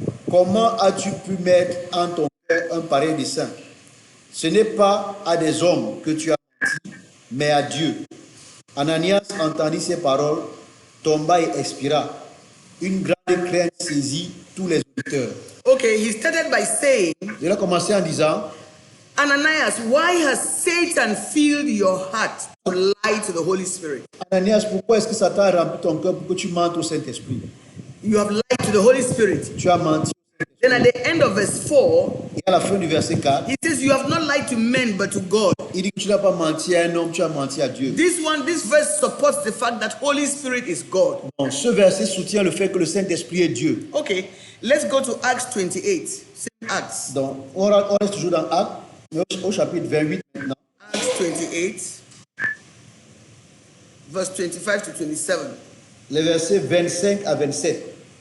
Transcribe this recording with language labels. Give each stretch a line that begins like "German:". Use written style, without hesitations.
French: Comment as-tu pu mettre en ton cœur un pareil dessein? Ce n'est pas à des hommes que tu as menti, mais à Dieu. Ananias entendit ces paroles, tomba et expira. Une grande crainte saisit tous les auditeurs.
English: Okay, he started by saying,
French: Il a commencé en disant,
English: Ananias, why has Satan filled your heart to lie to the Holy Spirit?
French: Ananias, pourquoi est-ce que Satan a rempli ton cœur pour que tu mentes au Saint-Esprit?
English: You have lied to the Holy Spirit.
French: Tu as menti.
English: Then at the end of verse 4,
French: Et à la fin du verset 4,
English: he says, you have not lied to men but to God.
French: il dit que tu n'as pas menti à un homme, tu as menti à Dieu.
English: This verse supports the fact that Holy Spirit is God.
French: Donc, ce verset soutient le fait que le Saint-Esprit est Dieu.
English: Okay, let's go to Acts 28. Same Acts.
French: Donc, on reste toujours dans Actes, mais au chapitre 28 maintenant.
English: Acts 28, verse 25 to 27.
French: Les versets 25 à 27.